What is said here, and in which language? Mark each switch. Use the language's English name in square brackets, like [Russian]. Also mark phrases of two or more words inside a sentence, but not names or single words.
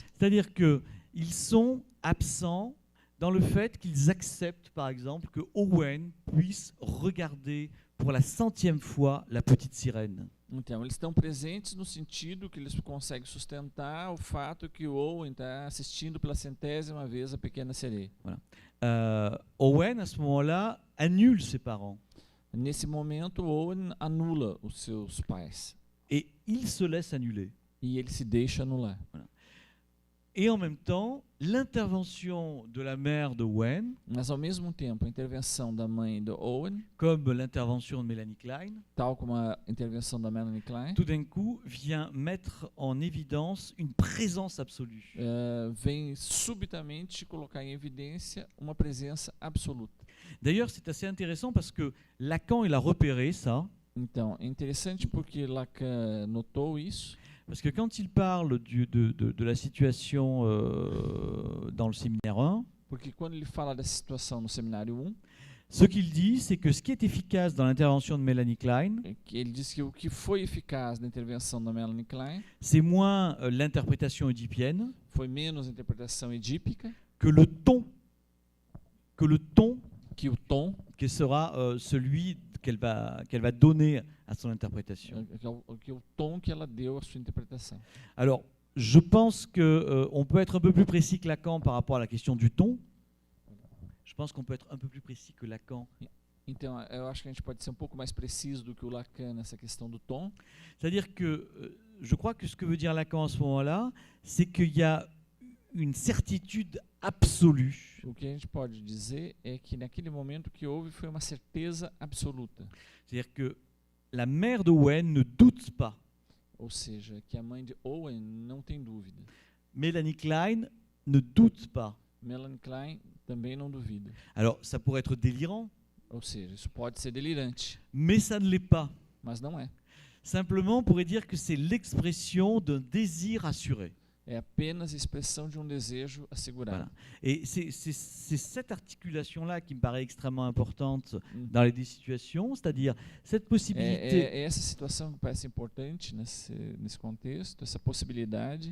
[French] C'est-à-dire qu'ils sont absents dans le fait qu'ils acceptent, par exemple, que Owen puisse regarder pour la 100e fois la petite sirène. [Portuguese] Então, eles estão presentes no sentido que eles conseguem sustentar o fato que o Owen está assistindo pela 100ª vez a Pequena Sereia. [French] Owen, à ce moment-là, annule ses parents. [Portuguese] Nesse momento, o Owen anula os seus pais. [French] Et il se laisse annuler. [Portuguese] E ele se deixa anular. [French] Et en même temps, l'intervention de la mère de Owen, [Portuguese] Mas, ao mesmo tempo, a intervenção da mãe do Owen, [French] comme l'intervention de Mélanie Klein, [Portuguese] tal como a intervenção da Melanie Klein, [French] tout d'un coup vient mettre en évidence une présence absolue. [Portuguese] vem subitamente colocar em evidência uma presença absoluta. [French] D'ailleurs, c'est assez intéressant parce que Lacan, il a repéré ça, [Portuguese] Então, é interessante porque Lacan notou isso, [French] parce que quand il parle de la situation dans le séminaire 1, [Portuguese] porque quando ele fala dessa situação no seminário 1, [French] ce qu'il dit, c'est que ce qui est efficace dans l'intervention de Mélanie Klein, [Portuguese] ele diz que o que foi eficaz na intervenção da Melanie Klein [French] c'est moins l'interprétation oedipienne [Portuguese] foi menos a interpretação edípica [French] que le ton [Portuguese] que o tom [French] qui sera celui qu'elle va donner à son interprétation. [Portuguese] Que é o tom que ela deu à sua interpretação. [French] Alors, je pense qu'on peut être un peu plus précis que Lacan par rapport à la question du ton. Je pense qu'on peut être un peu plus précis que Lacan. [Portuguese] Então, eu acho que a gente pode ser um pouco mais preciso do que o Lacan nessa questão do tom. [French] C'est-à-dire que je crois que ce que veut dire Lacan à ce moment-là, c'est qu'il y a une certitude absolue. [Portuguese] O que a gente pode dizer é que naquele momento o que houve foi uma certeza absoluta. [French] C'est-à-dire que la mère d'Owen ne doute pas. [Portuguese] Ou seja, que a mãe de Owen não tem dúvida. [French] Melanie Klein ne doute pas. [Portuguese] Melanie Klein também não duvida. [French] Alors, ça pourrait être délirant, [Portuguese] Ou seja, isso pode ser delirante, [French] mais ça ne l'est pas. [Portuguese] mas não é. [French] Simplement, on pourrait dire que c'est l'expression d'un désir assuré. [Portuguese] É apenas expressão de um desejo assegurado. [French] Voilà. Et c'est cette articulation-là qui me paraît extrêmement importante dans les situations, c'est-à-dire cette possibilité [Portuguese] É essa situação que parece importante nesse contexto, essa possibilidade